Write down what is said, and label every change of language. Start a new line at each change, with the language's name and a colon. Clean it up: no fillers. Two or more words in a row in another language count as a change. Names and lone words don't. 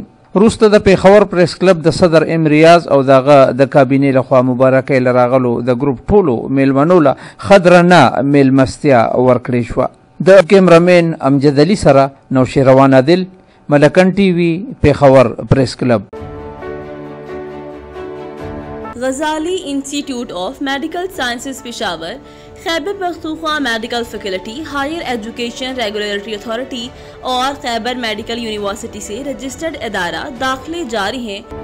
Pashto: وروسته د پیښور پریس کلب د صدر امریاز او دغه د کابینې لخوا مبارکۍ له راغلو د ګروپ ټولو میلمنو له ښه درنه میلمستیا ورکړې شوه. د کیمرامین امجد علي سره نوشیروان عادل، ملکند ټي وي، پیښور پریس کلب.
Urdu: غزالی انسٹیٹیوٹ آف میڈیکل سائنسز پشاور، خیبر پختونخوا میڈیکل فیکلٹی، ہائر ایجوکیشن ریگولیٹری اتھارٹی اور خیبر میڈیکل یونیورسٹی سے رجسٹرڈ ادارہ داخلے جاری ہیں.